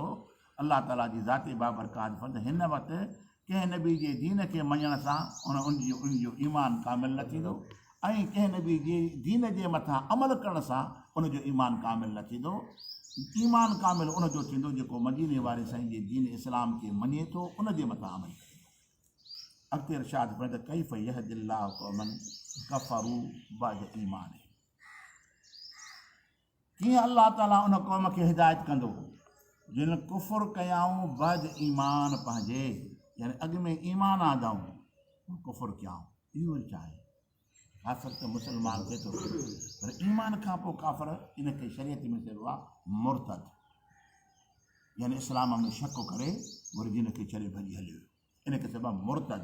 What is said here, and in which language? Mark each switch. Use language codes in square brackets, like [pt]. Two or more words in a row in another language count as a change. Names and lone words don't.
[sd] अलाह ताला जी ज़ाते बाबरकात फरमाए हिन वक़्तु कंहिं नबी जे दीन खे मञण सां उनजो ईमान कामिल न थींदो, ऐं कंहिं नबी जे दीन जे मथां अमल करण सां उनजो ईमान कामिल न थींदो। ईमान कामिल उनजो थींदो जेको मदीने वारे साईं जे दीन इस्लाम खे मञे थो, उनजे मथां अमल करे। अॻिते इरशाद फरमाए त [ar] كيف يهدي الله قوما كفروا بعد إيمانهم, [sd] कीअं अलाह ताला उन क़ौम खे हिदायत कंदो जिन कुफ़ुर कयाऊं बद ईमान पंहिंजे, यानी अॻु में ईमान आदाऊं कुफ़ुर कयाऊं। इहो चाहे काफ़िर त मुस्लमान थिए थो, पर ईमान खां पोइ काफ़िर इनखे शरीयत में चइबो आहे मुर्तद, यानी इस्लाम में शक करे वरी दीन खे छॾे भॼी हलियो, इनखे चइबो आहे मुर्तद।